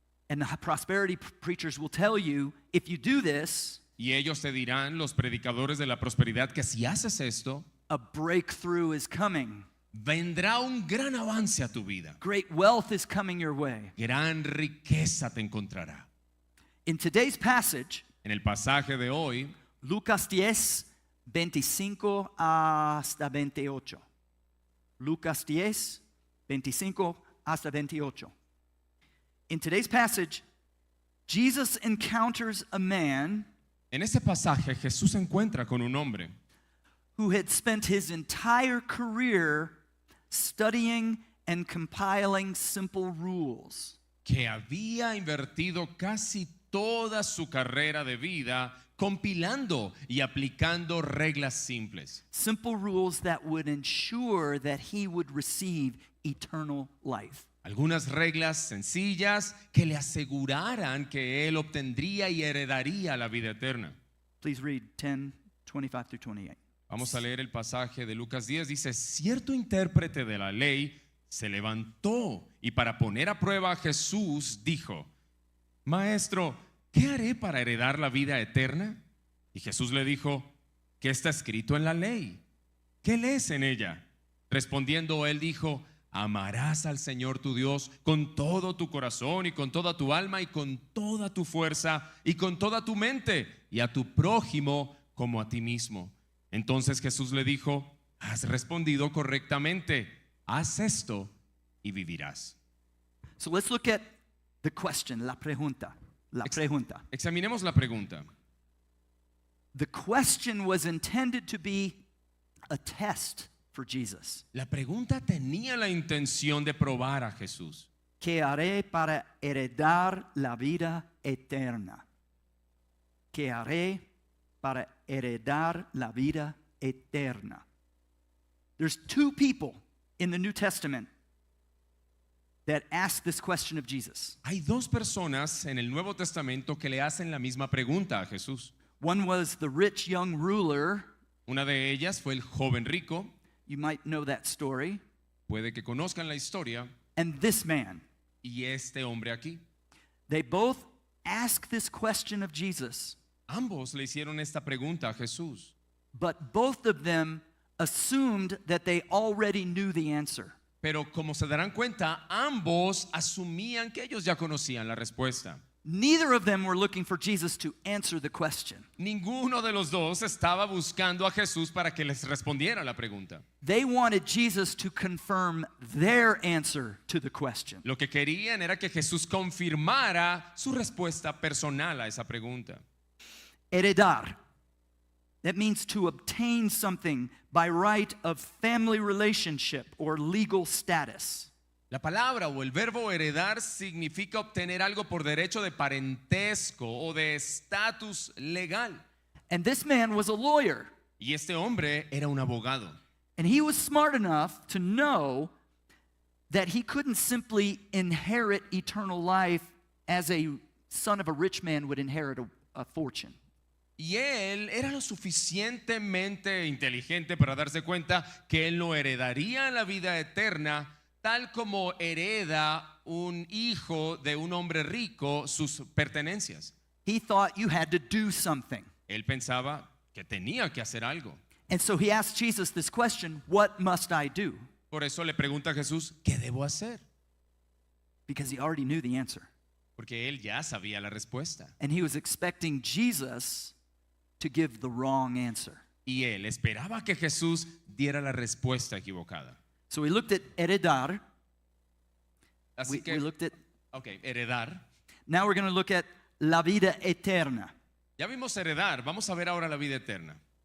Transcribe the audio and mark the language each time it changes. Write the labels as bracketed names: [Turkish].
[English] And the prosperity preachers will tell you, if you do this, [Spanish] Y ellos te dirán, los predicadores de la prosperidad, que si haces esto, [English] a breakthrough is coming. [Spanish] vendrá un gran avance a tu vida. [English] Great wealth is coming your way. [Spanish] Gran riqueza te encontrará. [English] In today's passage, [Spanish] En el pasaje de hoy, Lucas 10, 25 hasta 28. Lucas 10, 25 hasta 28. [English] In today's passage, Jesus encounters a man [Spanish] en este pasaje Jesús se encuentra con un hombre [English] who had spent his entire career studying and compiling simple rules. [Spanish] que había invertido casi toda su carrera de vida compilando y aplicando reglas simples. [English] Simple rules that would ensure that he would receive eternal life. [Spanish] Algunas reglas sencillas que le aseguraran que él obtendría y heredaría la vida eterna. [English] Please read 10, 25 through 28. [Spanish] Vamos a leer el pasaje de Lucas 10. Dice, cierto intérprete de la ley se levantó y para poner a prueba a Jesús dijo, Maestro, ¿qué haré para heredar la vida eterna? Y Jesús le dijo, ¿qué está escrito en la ley? ¿Qué lees en ella? Respondiendo él dijo, amarás al Señor tu Dios con todo tu corazón y con toda tu alma y con toda tu fuerza y con toda tu mente y a tu prójimo como a ti mismo. Entonces Jesús le dijo, has respondido correctamente, haz esto y vivirás. [English] So let's look at the question, [Spanish] la pregunta. Examinemos la pregunta. [English] The question was intended to be a test for Jesus. [Spanish] La pregunta tenía la intención de probar a Jesús. ¿Qué haré para heredar la vida eterna? ¿Qué haré para heredar la vida eterna? [English] There's 2 people in the New Testament that ask this question of Jesus. [Spanish] Hay 2 personas en el Nuevo Testamento que le hacen la misma pregunta a Jesús. [English] One was the rich young ruler. [Spanish] Una de ellas fue el joven rico. [English] You might know that story. [Spanish] Puede que conozcan la historia. [English] And this man. [Spanish] Y este hombre aquí. [English] They both ask this question of Jesus. [Spanish] Ambos le hicieron esta pregunta a Jesús. [English] But both of them assumed that they already knew the answer. [Spanish] Pero como se darán cuenta, ambos asumían que ellos ya conocían la respuesta. [English] Neither of them were looking for Jesus to answer the question. [Spanish] Ninguno de los dos estaba buscando a Jesús para que les respondiera la pregunta. [English] They wanted Jesus to confirm their answer to the question. [Spanish] Lo que querían era que Jesús confirmara su respuesta personal a esa pregunta. Heredar. [English] That means to obtain something by right of family relationship or legal status. [Spanish] La palabra o el verbo heredar significa obtener algo por derecho de parentesco o de estatus legal. [English] And this man was a lawyer. [Spanish] Y este hombre era un abogado. [English] And he was smart enough to know that he couldn't simply inherit eternal life as a son of a rich man would inherit a fortune. [Spanish] Y él era lo suficientemente inteligente para darse cuenta que él no heredaría la vida eterna tal como hereda un hijo de un hombre rico sus pertenencias. [English] He thought you had to do something. [Spanish] Él pensaba que tenía que hacer algo. [English] And so he asked Jesus this question, what must I do? [Spanish] Por eso le pregunta a Jesús, ¿qué debo hacer? [English] Because he already knew the answer. [Spanish] Porque él ya sabía la respuesta. [English] And he was expecting Jesus to give the wrong answer. [Spanish] Y él esperaba que Jesús diera la respuesta equivocada. [English] So we looked at heredar. [Spanish] Así que, [English] We looked at, [Spanish] heredar. [English] now we're going to look at [Spanish] la vida eterna. Ya vimos heredar, vamos a ver ahora la vida eterna.